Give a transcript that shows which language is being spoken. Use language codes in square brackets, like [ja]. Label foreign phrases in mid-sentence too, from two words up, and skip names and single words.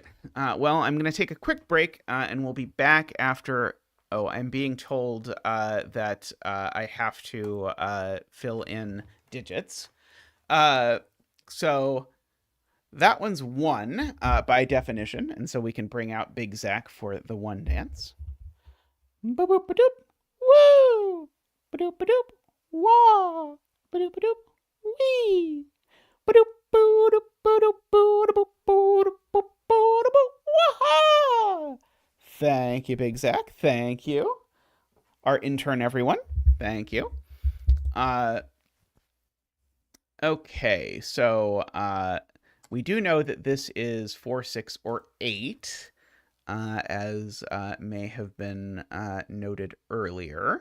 [en] Well, I'm going to take a quick break, and we'll be back after... Oh, I'm being told that I have to fill in digits. So that one's 1 by definition, and so we can bring out Big Zach for the 1 dance. Ba-boop-ba-doop. Woo! Ba-doop-ba-doop. Wah! Ba-doop-ba-doop. Wee! Thank you, Big Zach. Thank you. Our intern, everyone. Thank you. Okay, so we do know that this is 4, 6, or 8, as may have been noted earlier.